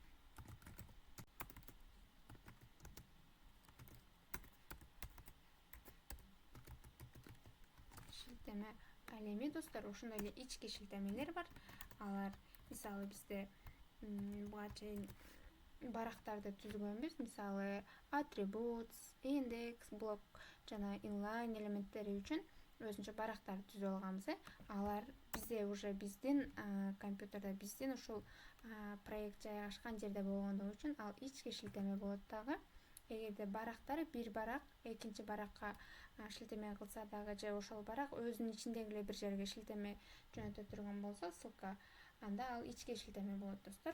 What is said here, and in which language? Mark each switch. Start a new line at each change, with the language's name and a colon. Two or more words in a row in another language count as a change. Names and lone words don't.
Kyrgyz: Ал эми достор, ошондой эле ички шилтемелер бар. Алар мисалы бизде буга чейин барактарды түзгөнбүз. Мисалы
English: attributes, index, block
Kyrgyz: жана inline элементтери үчүн өзүнчө барактарды түзүп алганбыз. Алар бизде уже биздин компьютерде, биздин ушул проект жайгашкан жерде болгондугу үчүн ал ички шилтеме болот дагы. Эгерде барактар бир барак экинчи баракка шилтеме кылса дагы, же ошол барак өзүнүн ичиндеги эле бир жерге шилтеме жөнөтө турган болсо, ссылка, анда ал ички шилтеме болот достор.